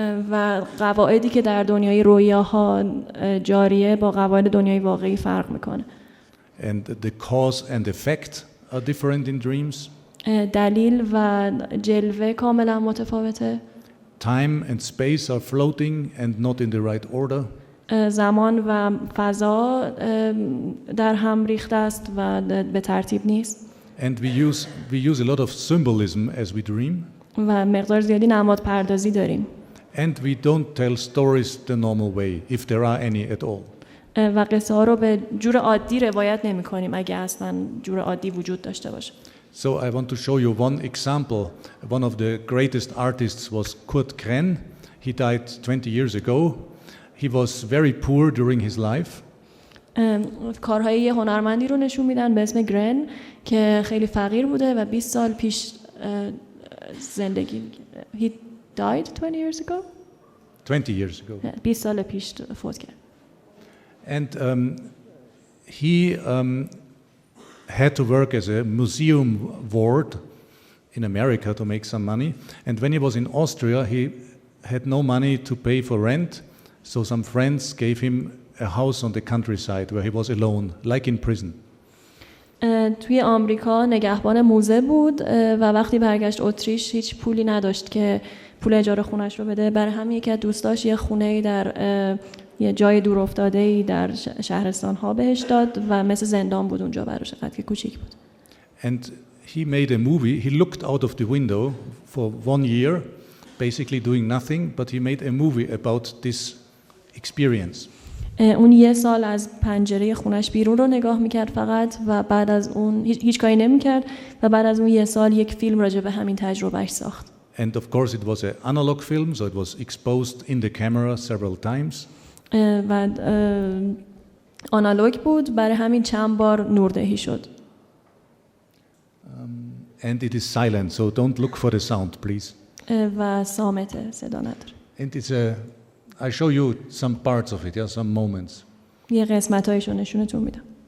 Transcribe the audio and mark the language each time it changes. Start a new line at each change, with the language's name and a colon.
Persian: و قواعدی که در دنیای رویاها جاریه با قواعد دنیای واقعی فرق میکنه.
English: And the cause and effect are different in dreams.
Persian: دلیل و جلوه کاملا متفاوته.
English: Time and space are floating and not in the right order.
Persian: زمان و فضا در هم ریخته است و به ترتیب نیست.
English: And we use a lot of symbolism as we dream.
Persian: و مقدار زیادی نماد پردازی داریم.
English: And we don't tell stories the normal way, if there are any at all.
Persian: و قصه ها رو به جور عادی روایت نمی کنیم اگه اصلا جور عادی وجود داشته باشه.
English: So I want to show you one example. One of the greatest artists was Kurt Krenn. He died 20 years ago. He was very poor during his life.
Persian: کارهای یه هنرمندی رو نشون میدن به اسم گرن که خیلی فقیر بوده و 20 سال پیش زندگی.
English: He died 20 years ago? 20 years ago.
Persian: 20 سال پیش فوت کرد.
English: And he had to work as a museum ward in America to make some money. And when he was in Austria, he had no money to pay for rent. So some friends gave him a house on the countryside where he was alone, like in prison.
Persian: توی آمریکا نگهبان موزه بود و وقتی برگشت اتریش هیچ پولی نداشت که پول اجاره خونش رو بده. برای همین یکی از دوستاش یه خونه‌ای در یه جای دور افتاده‌ای در شهرستان‌ها بهش داد و مثل زندان بود اونجا براش، فقط که کوچیک بود.
English: And he made a movie. He looked out of the window for 1 year, basically doing nothing, but he made a movie about this experience.
Persian: اون یه سال از پنجره خونش بیرون رو نگاه میکرد فقط و بعد از اون هیچ کاری نمیکرد و بعد از اون یه سال یک فیلم راجع به همین تجربهش ساخت.
English: And of course it was an analog film, so it was exposed in the camera several times.
Persian: و آنالوگ بود، برای همین چند بار نوردهی شد.
English: And it is silent, so don't look for the sound, please.
Persian: و صامته، صدا نداره.
English: And I show you some parts of it, some moments.
Persian: یه قسمت‌هایشو نشونتون میدم.